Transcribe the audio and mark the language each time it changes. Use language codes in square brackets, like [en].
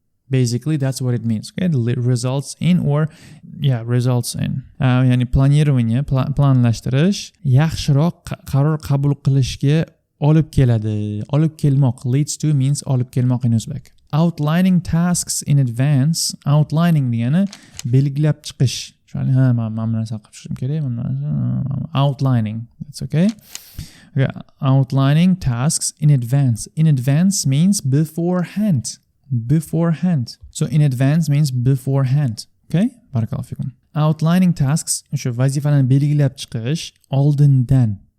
[en] Basically, that's what it means. Okay, results in results in. [uz] Ya'ni planирование, planlashtirish yaxshiroq qaror qabul qilishga olib keladi. Olib kelmoq. [en] Leads to means [uz] olib kelmoq [en] in Uzbek. Outlining tasks in advance. [uz] Outlining degani belgilab chiqish. Mana bu narsani qilib chiqishim kerak. [en] Outlining. That's okay. Okay. Outlining tasks in advance. In advance means beforehand. Beforehand. So in advance means beforehand. Okay? BaarakAllohu fiikum. [uz] Outlining tasks, shu vazifalarni belgilab chiqish oldindan.